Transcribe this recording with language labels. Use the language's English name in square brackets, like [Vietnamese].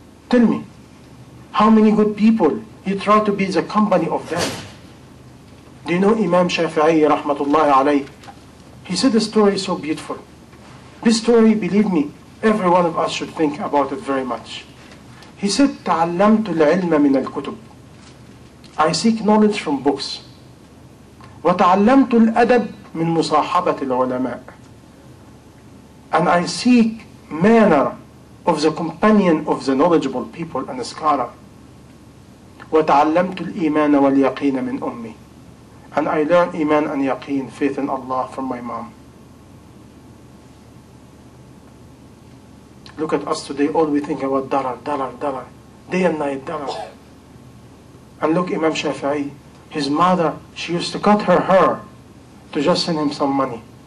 [English] Tell me. How many good people you try to be the company of them? Do you know Imam Shafi'i rahmatullahi alayhi? He said a story so beautiful. This story, believe me, every one of us should think about it very much. He said, [Arabic] تعلمت العلم من الكتب. [English] I seek knowledge from books. [Arabic] وتعلمت الأدب من مصاحبة العلماء. [English] And I seek manner of the companion of the knowledgeable people and the scholar. [Arabic] وتعلمت الإيمان واليقين من أمي. [English] And I learn Iman and Yaqeen, faith in Allah, from my mom. Look at us today, all we think about dollar, day and night, dollar. And look, Imam Shafi'i, his mother, she used to cut her hair to just send him some money.